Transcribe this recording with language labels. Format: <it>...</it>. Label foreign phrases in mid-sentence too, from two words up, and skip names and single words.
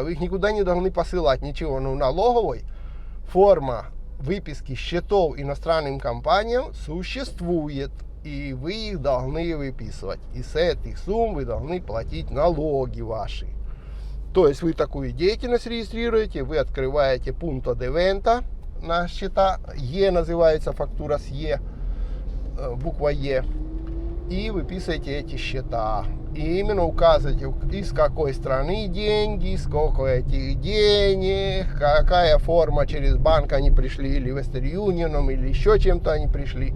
<ru>Вы их никуда не должны посылать, ничего. Но налоговой форма выписки счетов иностранным компаниям существует. И вы их должны выписывать. И с этих сумм вы должны платить налоги ваши. То есть вы такую деятельность регистрируете, вы открываете</ru> <es>punto de venta</es> <ru>на счета. Е называется фактура с Е, буква Е. И выписываете эти счета. И именно указываете, из какой страны деньги, сколько этих денег, какая форма через банк они пришли, или Western Union, или еще чем-то они пришли.</ru>